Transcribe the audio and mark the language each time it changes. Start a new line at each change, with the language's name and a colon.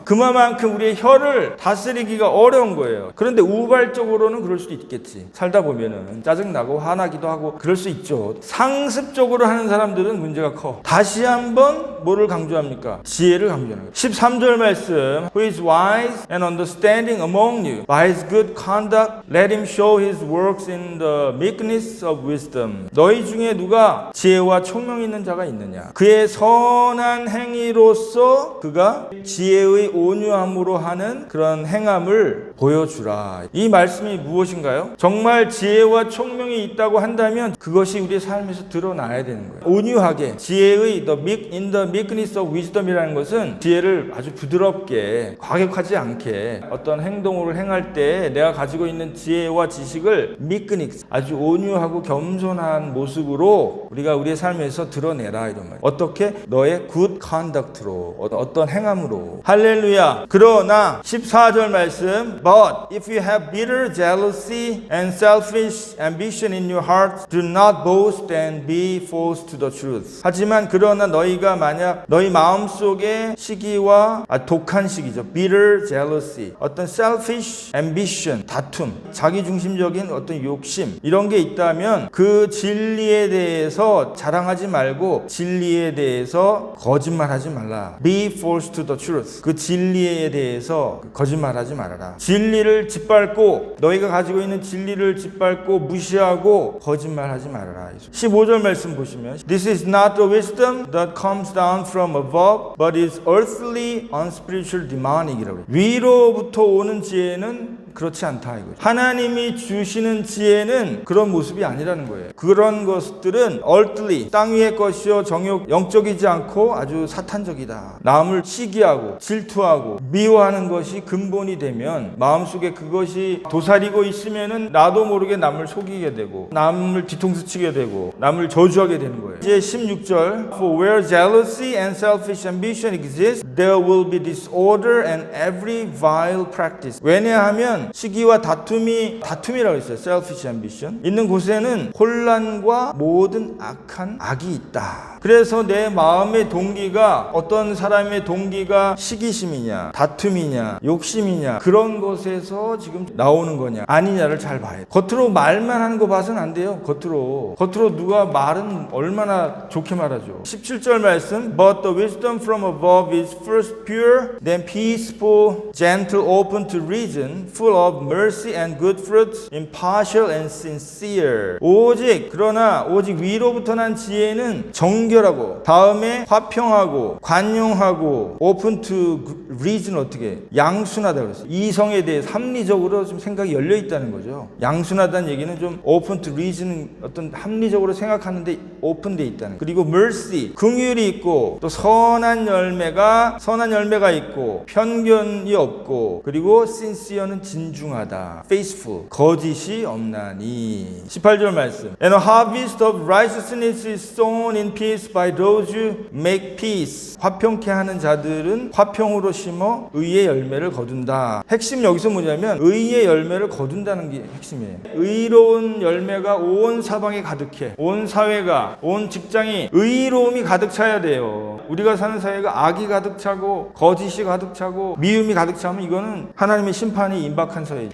Korean: 그만큼 우리의 혀를 다스리기가 어려운 거예요. 그런데 우발적으로는 그럴 수도 있겠지. 살다 보면은 짜증나고 화나기도 하고 그럴 수 있죠. 상습적으로 하는 사람들은 문제가 커. 다시 한번 뭐를 강조합니까? 지혜를 강조하는 거예요. 13절 말씀.
English: Who is wise and understanding standing among you. By his good conduct, let him show his works in the meekness of wisdom.
Korean: 너희 중에 누가 지혜와 총명 있는 자가 있느냐? 그의 선한 행위로서 그가 지혜의 온유함으로 하는 그런 행함을 보여주라. 이 말씀이 무엇인가요? 정말 지혜와 총명이 있다고 한다면 그것이 우리의 삶에서 드러나야 되는 거예요. 온유하게 지혜의
English: in the meekness of wisdom
Korean: 이라는 것은 지혜를 아주 부드럽게 과격하지 않게 어떤 행동을 행할 때 내가 가지고 있는 지혜와 지식을 meekness 아주 온유하고 겸손한 모습으로 우리가 우리의 삶에서 드러내라 이런 말이에요. 어떻게? 너의
English: good conduct
Korean: 로 어떤 행함으로. 할렐루야. 그러나 14절 말씀
English: But if you have bitter jealousy and selfish ambition in your heart, do not boast and be false to the truth.
Korean: 하지만 그러나 너희가 만약 너희 마음속에 시기와 독한 시기죠.
English: bitter jealousy,
Korean: 어떤
English: selfish ambition,
Korean: 다툼, 자기중심적인 어떤 욕심 이런 게 있다면 그 진리에 대해서 자랑하지 말고 진리에 대해서 거짓말하지 말라.
English: be false to the truth.
Korean: 그 진리에 대해서 거짓말하지 말아라. 진리를 짓밟고 너희가 가지고 있는 진리를 짓밟고 무시하고 거짓말하지 말아라. 15절 말씀 보시면
English: This is not the wisdom that comes down from above, but is earthly, unspiritual, demonic.
Korean: 위로부터 오는 지혜는 그렇지 않다 이거죠. 하나님이 주시는 지혜는 그런 모습이 아니라는 거예요. 그런 것들은 earthly, 땅 위의 것이요 정욕, 영적이지 않고 아주 사탄적이다. 남을 시기하고 질투하고 미워하는 것이 근본이 되면 마음속에 그것이 도사리고 있으면은 나도 모르게 남을 속이게 되고 남을 뒤통수 치게 되고 남을 저주하게 되는 거예요. 이제 16절
English: For where jealousy and selfish ambition exist, there will be disorder and every vile practice.
Korean: 왜냐하면 시기와 다툼이라고 했어요.
English: selfish ambition
Korean: 있는 곳에는 혼란과 모든 악한 악이 있다. 그래서 내 마음의 동기가 어떤 사람의 동기가 시기심이냐 다툼이냐 욕심이냐 그런 것에서 지금 나오는 거냐 아니냐를 잘 봐야 돼. 겉으로 말만 하는 거 봐서는 안 돼요. 겉으로 누가 말은 얼마나 좋게 말하죠. 17절 말씀
English: But the wisdom from above is first pure, then peaceful, gentle, open to reason, full of mercy and good fruits, impartial and sincere.
Korean: 그러나 오직 위로부터 난 지혜는 정결하고 다음에 화평하고 관용하고
English: open to reason
Korean: 어떻게 양순하다 그랬어요. 이성에 대해서 합리적으로 좀 생각이 열려 있다는 거죠. 양순하다는 얘기는 좀
English: open to reason
Korean: 어떤 합리적으로 생각하는데 open돼 있다는. 그리고 mercy 긍휼이 있고 또 선한 열매가 있고 편견이 없고 그리고 sincere는 진중하다. faithful 거짓이 없나니. 18절 말씀
English: And a harvest of righteousness is sown in peace by those who make peace.
Korean: 화평케 하는 자들은 화평으로 심어 의의 열매를 거둔다. 핵심 여기서 뭐냐면 의의 열매를 거둔다는 게 핵심이에요. 의로운 열매가 온 사방에 가득해. 온 사회가 온 직장이 의로움이 가득 차야 돼요. 우리가 사는 사회가 악이 가득 차고 거짓이 가득 차고 미움이 가득 차면 이거는 하나님의 심판이 임박한 사회죠.